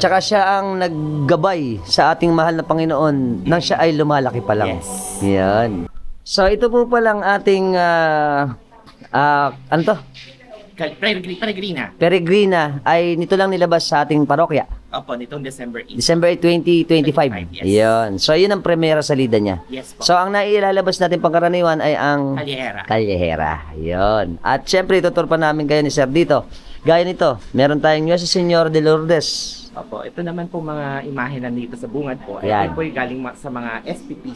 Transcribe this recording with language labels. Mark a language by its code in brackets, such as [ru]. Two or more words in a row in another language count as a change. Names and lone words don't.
[tl] Tsaka siya ang naggabay sa ating mahal na Panginoon nang siya ay lumalaki pa lang. Yes. Yan. So ito po palang ating ano to? Peregrina. Peregrina ay nito lang nilabas sa ating parokya. Opo, nitong December 8. December 2025. Yes. Yun. So yun ang [es] primera salida [tl] niya. Yes po. So ang nailalabas natin pangkaraniwan ay ang Calihera. Calihera. Yun. At syempre itutur pa namin kayo ni Sir dito. Gaya nito, meron tayong Nuestra Señora de Lourdes. Opo, ito naman po mga imahe nandito sa bungad po. Yan. Ito po yung galing sa mga SPPC.